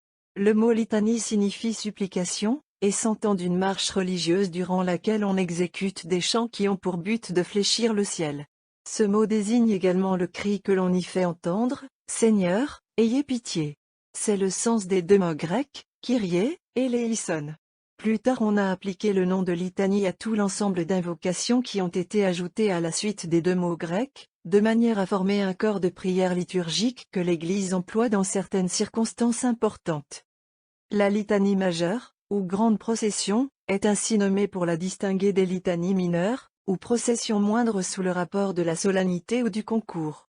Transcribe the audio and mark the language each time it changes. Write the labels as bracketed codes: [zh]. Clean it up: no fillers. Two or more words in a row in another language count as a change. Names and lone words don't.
[fr] Le mot litanie signifie supplication, et s'entend d'une marche religieuse durant laquelle on exécute des chants qui ont pour but de fléchir le ciel. Ce mot désigne également le cri que l'on y fait entendre, « Seigneur, ayez pitié ». C'est le sens des deux mots grecs, « Kyrie » et « eleison ». Plus tard on a appliqué le nom de litanie à tout l'ensemble d'invocations qui ont été ajoutées à la suite des deux mots grecs, de manière à former un corps de prière liturgique que l'Église emploie dans certaines circonstances importantes. La litanie majeure, ou grande procession, est ainsi nommée pour la distinguer des litanies mineures, ou processions moindres sous le rapport de la solennité ou du concours.